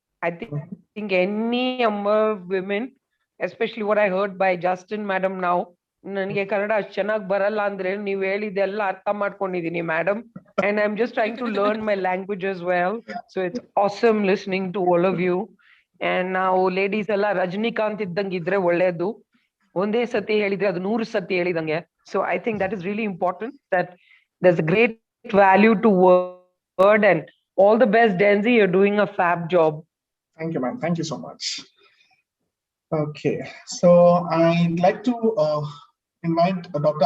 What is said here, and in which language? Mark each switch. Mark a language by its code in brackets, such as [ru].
[en] I think any number of women, especially what I heard by Justin madam now. [kn] ನನಗೆ ಕನ್ನಡ ಅಷ್ಟು ಚೆನ್ನಾಗಿ ಬರಲ್ಲ ಅಂದ್ರೆ ನೀವು ಹೇಳಿದೆಲ್ಲ ಅರ್ಥ ಮಾಡ್ಕೊಂಡಿದೀನಿ madam, [en] and I'm just trying to learn my language as well. So it's awesome listening to all of you. [kn] And ನಾವು ladies ಎಲ್ಲ ರಜನಿಕಾಂತ್ ಇದ್ದಂಗೆ ಇದ್ರೆ ಒಳ್ಳೇದು. ಒಂದೇ ಸತಿ ಹೇಳಿದ್ರೆ ಅದು 100 ಸತಿ ಹೇಳಿದಂಗೆ. [en] So I think that is really important, that there's a great value to word, and all the best, Dvg. You're doing a fab job. Thank you, ma'am. Thank you so much. Okay, so I'd like to invite Dr.